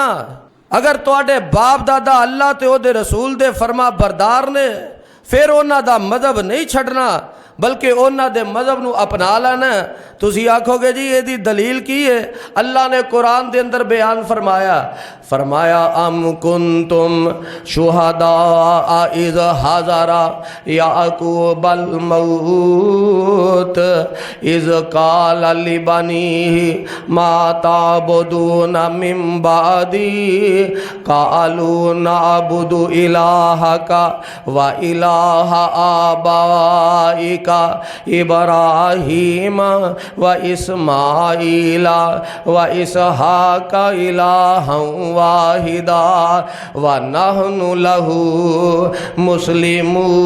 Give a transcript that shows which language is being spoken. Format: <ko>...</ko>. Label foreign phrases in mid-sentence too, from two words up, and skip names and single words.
<pa>اگر تہاڈے باپ دادا اللہ تے اودے رسول دے فرماں بردار نے، فیر انہاں دا مذہب نہیں چھڈنا، بلکہ انہاں دے مذہب نو اپنا لینا. تسی آکھوگے جی ایہدی دلیل کی ہے? اللہ نے قرآن دے اندر بیان فرمایا</pa> <ar>أم كنتم شهداء إذ حضر يعقوب الموت إذ قال لبنيه ما تعبدون من بعدي قالوا نعبد إلهك وإله آبائك إبراهيم وإسماعيل وإسحاق إلها واحدا ونحن له مسلمون.</ar>